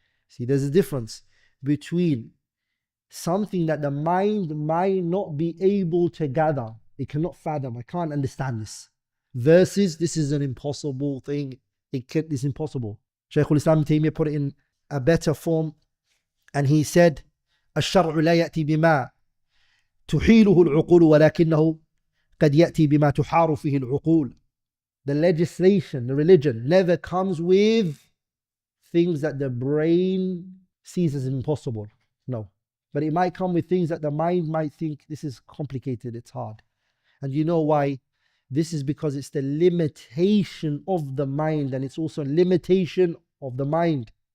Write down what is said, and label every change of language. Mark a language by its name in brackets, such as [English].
[English] See, there's a difference between something that the mind might not be able to gather. It cannot fathom. I can't understand this. Versus, this is an impossible thing. It's impossible. Shaykh al-Islam Taymiyyah put it in a better form. And he said, [Arabic] الشرع لا يأتي بما تحيله العقول ولكنه قد يأتي بما تحار فيه العقول. [English] The legislation, the religion, never comes with things that the brain sees as impossible. No. But it might come with things that the mind might think, this is complicated, it's hard. And you know why? This is because it's the limitation of the mind, and it's also a limitation of the mind.